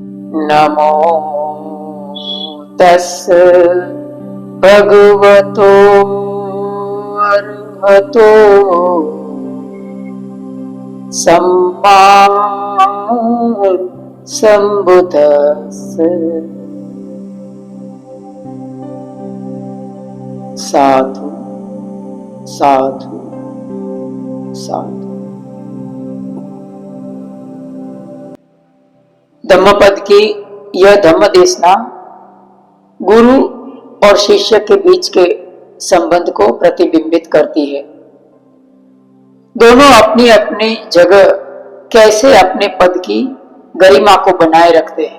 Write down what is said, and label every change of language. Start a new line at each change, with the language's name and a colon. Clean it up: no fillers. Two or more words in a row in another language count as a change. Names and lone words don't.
Pali: नमो तस् भगवतो अर्हतो सम्मा सम्बुद्धस्स। साधु साधु साधु।
Hindi: धम्मपद की यह धम्म देशना गुरु और शिष्य के बीच के संबंध को प्रतिबिंबित करती है। दोनों अपनी अपनी जगह कैसे अपने पद की गरिमा को बनाए रखते हैं।